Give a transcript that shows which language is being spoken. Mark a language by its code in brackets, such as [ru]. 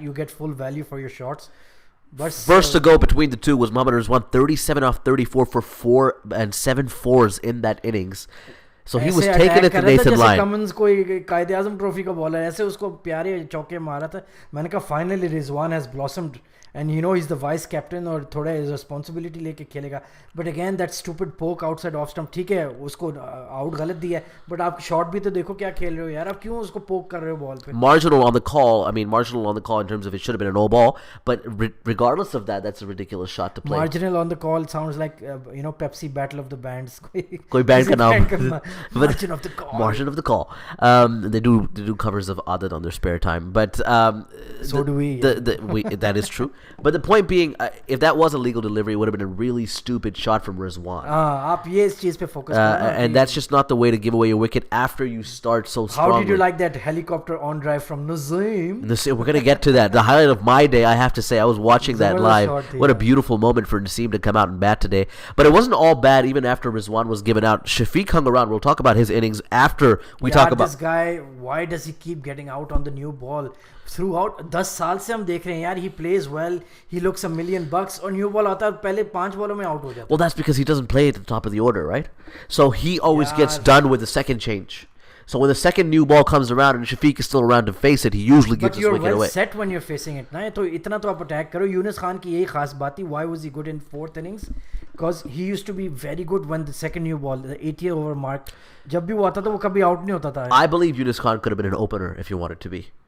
[en] You get full value for your shots. But first to go between the two was Mohammad Rizwan, 37 off 34 for 4 and 7 fours in that innings. So he was taking it to Nathan Lyon. [hi] Cummins कोई कायदे आज़म trophy का bowler ऐसे उसको प्यारे चौके मारा था. मैंने कहा [en] finally Rizwan has blossomed. And you know he's the vice captain [hi] और थोड़ा [en] his responsibility [hi] लेके खेलेगा. [en] But again that stupid poke outside off stump. [hi] ठीक है उसको out गलत दिया है. But आप shot भी तो देखो क्या खेल रहे हो यार. आप क्यों उसको poke कर रहे हो ball पे? [en] Marginal on the call. I mean marginal on the call in terms of it should have been a no ball. But regardless of that, that's a ridiculous shot to play. Marginal on the call sounds like Pepsi Battle of the Bands. [hi] कोई band का नाम. [en] Margin of the call. Margin of the call. They do covers of Adat on their spare time, but So do we. That is true. But the point being, if that was a legal delivery, it would have been a really stupid shot from Rizwan. [hi] आप ये इस चीज पे focus करो ना [en] And [hi] कि [en] that's just not the way to give away a wicket after you start so strongly. How did you like that helicopter on drive from Naseem? We're going to get to that. The highlight of my day, I have to say, I was watching that live. What a beautiful moment for Naseem to come out and bat today. But it wasn't all bad even after Rizwan was given out. Shafiq hung around. We'll talk about his innings after we talk about... this guy, why does he keep getting out on the new ball? [hi] Throughout 10 साल से हम देख रहे हैं यार, [en] he plays well, he looks $1 million [hi] और new ball आता है पहले 5 बॉलों में out हो जाता है. [en] Well, that's because he doesn't play at the top of the order, right? So he always gets done with the second change. So when the second new ball comes around and Shafiq is still around to face it, he usually gives his wicket away. But you're well set when you're facing it. [hi] ना तो इतना तो आप attack करो. Yunus Khan की यही खास बात थी. [en] Why was he good in 4th innings? Because he used to be very good when the second new ball, the 80 over mark, [hi] जब भी वो आता था वो कभी out नहीं होता था. [en] I believe Yunus Khan could have been an opener if you wanted to be.